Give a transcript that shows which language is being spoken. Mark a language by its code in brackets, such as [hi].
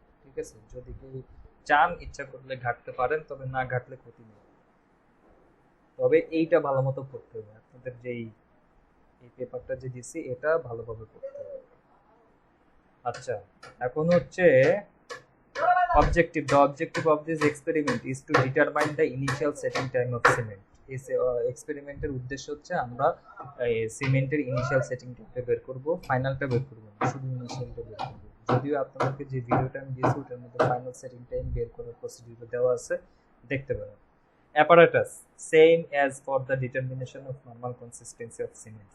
[bn] ঠিক আছে, যদি কেউ চান ইচ্ছা করলে ঘাটতে পারেন, তবে না ঘাটলে ক্ষতি নেই। তবে এইটা ভালো মতো পড়তে হবে, আপনাদের যেই এই পেপারটা যে দিছি এটা ভালোভাবে পড়তে হবে। আচ্ছা, এখন হচ্ছে objective. [en] The objective of this experiment is to determine the initial setting time of cement. [bn] এই এক্সপেরিমেন্টের উদ্দেশ্য হচ্ছে আমরা সিমেন্টের ইনিশিয়াল সেটিং টাইমটা বের করব, ফাইনালটা বের করব না, শুধু ইনিশিয়ালটা বের করব। যদিও আপনাদেরকে যে ভিডিওটা আমি দিয়েছি ওটার মধ্যে ফাইনাল সেটিং টাইম বের করার প্রসিডিউর দেওয়া আছে, দেখতে পারেন। [en] Apparatus same as for the determination of normal consistency of cement.